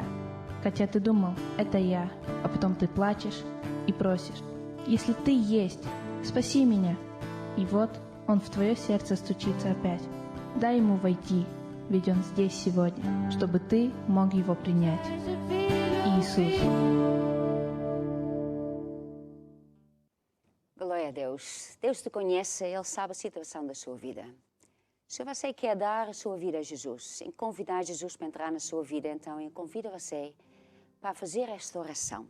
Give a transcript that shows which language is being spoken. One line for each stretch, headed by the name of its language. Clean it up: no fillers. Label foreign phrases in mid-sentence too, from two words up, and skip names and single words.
Russian: Хотя ты думал, это я, а потом ты плачешь и просишь: если ты есть, спаси меня. И вот он в твое сердце стучится опять. Дай ему войти, ведь он здесь сегодня, чтобы ты мог его принять. Иисус.
Portuguese: Glória a Deus. Deus te conhece, Ele sabe a situação da sua vida. Se você quer dar a sua vida a Jesus, em convidar Jesus para entrar na sua vida, então eu convido você para fazer esta oração.